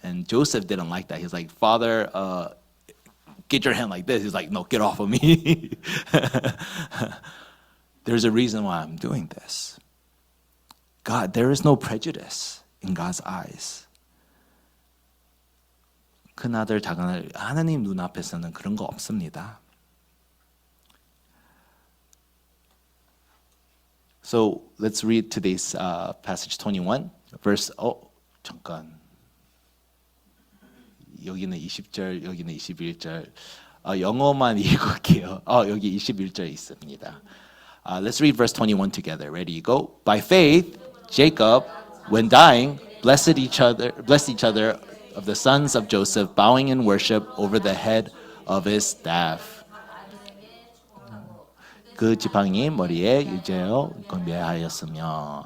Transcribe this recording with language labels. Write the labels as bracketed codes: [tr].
[en] And Joseph didn't like that. He's like, Father, get your hand like this. He's like, no, get off of me. There's a reason why I'm doing this. God, there is no prejudice in God's eyes. [ko] 큰아들, 작은아들, 하나님 눈앞에서는 그런 거 없습니다. [en] So let's read today's passage 21, verse, [ko] 잠깐. 여기는 20절, 여기는 21절. 영어만 읽을게요. 여기 21절 있습니다. [en] Let's read verse 21 together. Ready, go. By faith, Jacob, when dying, blessed each other of the sons of Joseph, bowing in worship over the head of his staff. [ko] 그 지팡이 머리에 유죄어 건배하였으며.